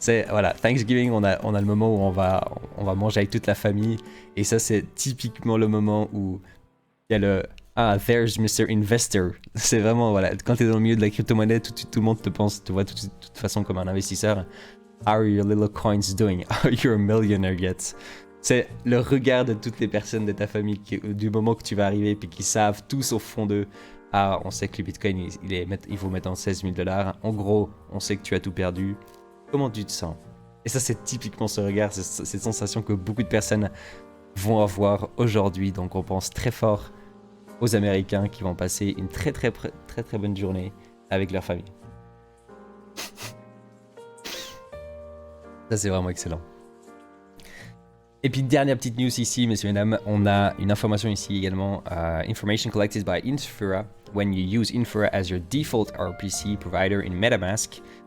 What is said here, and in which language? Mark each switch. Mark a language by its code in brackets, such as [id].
[fr] Voilà, Thanksgiving, on a le moment où on va manger avec toute la famille. Et ça, c'est typiquement le moment où il y a [en] Ah, there's Mr. Investor. [fr] C'est vraiment, voilà, quand tu es dans le milieu de la crypto-monnaie, tout le monde te pense, te voit de toute façon comme un investisseur. [en] How are your little coins doing? Are you a millionaire yet? [fr] C'est le regard de toutes les personnes de ta famille du moment que tu vas arriver, puis qui savent tous au fond d'eux. Ah, on sait que le Bitcoin, il faut mettre en 16 000 $. En gros, on sait que tu as tout perdu. Comment tu te sens? Et ça, c'est typiquement ce regard, cette sensation que beaucoup de personnes vont avoir aujourd'hui. Donc, on pense très fort aux Américains qui vont passer une très bonne journée avec leur famille. Ça, c'est vraiment excellent. Et puis, dernière petite news ici, messieurs et mesdames, on a une information ici également. [en] Information collected by Infura when you use Infura as your default RPC provider in MetaMask.